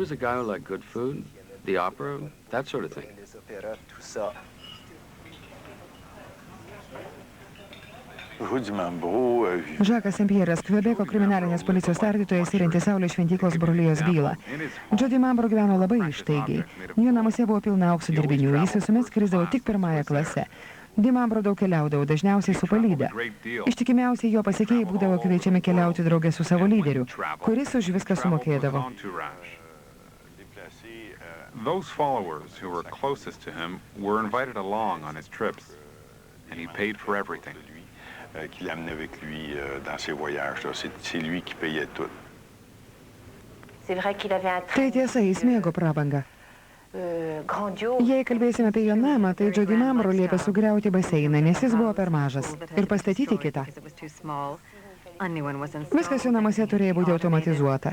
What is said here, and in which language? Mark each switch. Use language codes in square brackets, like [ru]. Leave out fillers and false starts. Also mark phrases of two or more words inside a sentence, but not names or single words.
[lt] Žakas Saint-Pierre'as, Kvebeko kriminalinės policijos tardytojas įrintis Saulės šventyklos brolijos bylą. Jody Mambro gyveno labai ištaigiai. Jo namuose buvo pilna aukso dirbinių, jis visuomet skrisdavo tik pirmąją klasę. Jody Mambro daug keliaudavo, dažniausiai su palyda. Ištikimiausiai jo pasekėjai būdavo kviečiami keliauti draugę su savo lyderiu, kuris už viską sumokėdavo. [en] Those followers who were closest to him were invited along on his trips, and he paid for everything. [fr] Qu'il amenait avec lui dans ses voyages. C'est lui qui payait tout. [lt] Tai tiesa, jis mėgo prabangą. Jei kalbėsime apie jo namą, tai Jody Mambro liepė sugriauti baseiną, nes jis buvo per mažas, ir pastatyti kitą. Viskas jo namuose turėjo būti automatizuota.